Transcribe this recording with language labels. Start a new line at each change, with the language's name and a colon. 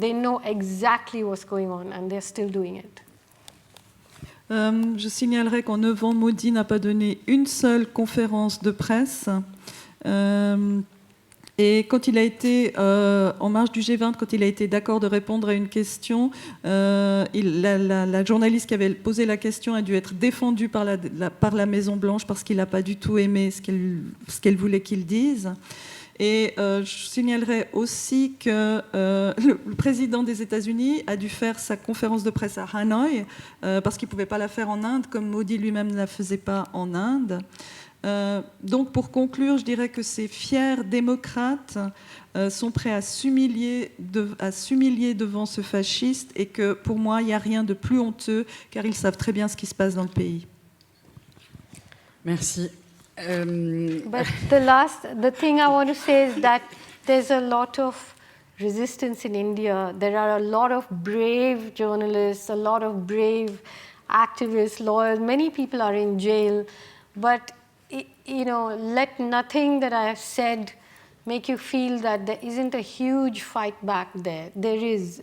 English: They know exactly what's going on, and they're still doing it.
French: Je signalerai qu'en 9 ans, Modi n'a pas donné une seule conférence de presse. Et quand il a été en marge du G20, quand il a été d'accord de répondre à une question, la journaliste qui avait posé la question a dû être défendue par la Maison-Blanche parce qu'il n'a pas du tout aimé ce qu'elle voulait qu'il dise. Et je signalerai aussi que le président des États-Unis a dû faire sa conférence de presse à Hanoï parce qu'il ne pouvait pas la faire en Inde, comme Modi lui-même ne la faisait pas en Inde. Donc pour conclure, je dirais que ces fiers démocrates sont prêts à s'humilier devant ce fasciste, et que pour moi, il n'y a rien de plus honteux, car ils savent très bien ce qui se passe dans le pays. Merci.
English: But the thing I want to say is that there's a lot of resistance in India. There are a lot of brave journalists, a lot of brave activists, lawyers. Many people are in jail. But, let nothing that I have said make you feel that there isn't a huge fight back there. There is.